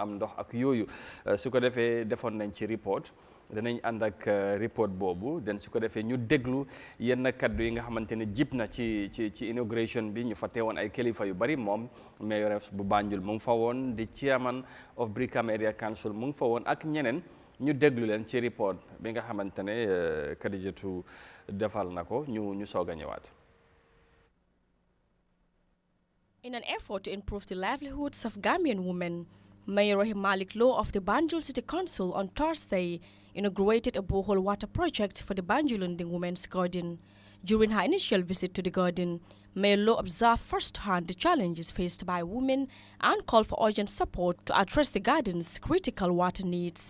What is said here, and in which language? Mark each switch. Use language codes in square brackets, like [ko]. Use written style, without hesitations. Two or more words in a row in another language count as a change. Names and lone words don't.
[wo] am ndox ak yooyu su ko defee defoon nañ ci report danañ ànd ak report boobu den su ko defee ñu déglu yenn kaddu yi nga xamante ne jib na ci inauguration bi ñu fa teewoon ay kilifa yu bari moom mayor bu Banjul mu ngi fa woon di [en] chairman of [wo] Brikama Area Council mu ngi fa woon ak ñeneen ñu déglu leen ci report bi nga xamante ne Kadijatu defal na ko ñu soog a ñëwaat. [en] In an effort to improve the livelihoods of Gambian women, Mayor Rahim Malik Lowe of the Banjul City Council on Thursday inaugurated a borehole water project for the Banjulunding Women's Garden. During her initial visit to the garden, Mayor Lowe observed firsthand the challenges faced by women and called for urgent support to address the garden's critical water needs.